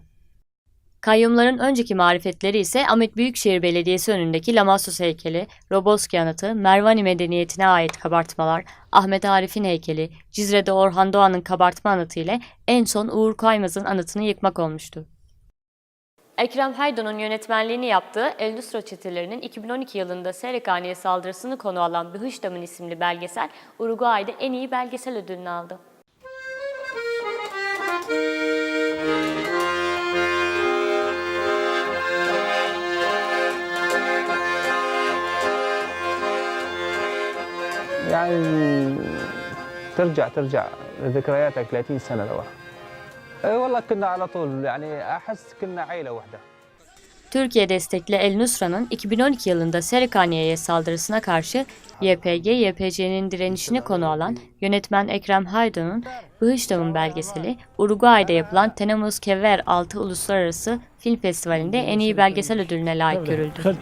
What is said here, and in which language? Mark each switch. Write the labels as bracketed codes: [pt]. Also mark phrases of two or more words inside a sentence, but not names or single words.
[tr] Kayyumların önceki marifetleri ise Ahmet Büyükşehir Belediyesi önündeki Lamassus heykeli, Roboski anıtı, Mervani medeniyetine ait kabartmalar, Ahmet Arif'in heykeli, Cizre'de Orhan Doğan'ın kabartma anıtı ile en son Uğur Kaymaz'ın anıtını yıkmak olmuştu. Ekrem Haydo'nun yönetmenliğini yaptığı El Nusra çetelerinin 2012 yılında Serekhane'ye saldırısını konu alan Bıhışdam'ın isimli belgesel, Uruguay'da en iyi belgesel ödülünü aldı. [ar] يعني ترجع ذكرياتك 30 سنة لورا. والله كنا على طول يعني أحس كنا عيلة واحدة. [tr] Türkiye destekli El Nusra'nın 2012 yılında Serekhane'ye saldırısına karşı YPG-YPG'nin direnişini konu alan yönetmen Ekrem Haydo'nun Bıhışdam'ın belgeseli, Uruguay'da yapılan Tenemos que Ver 6 Uluslararası Film Festivali'nde en iyi belgesel ödülüne layık görüldü.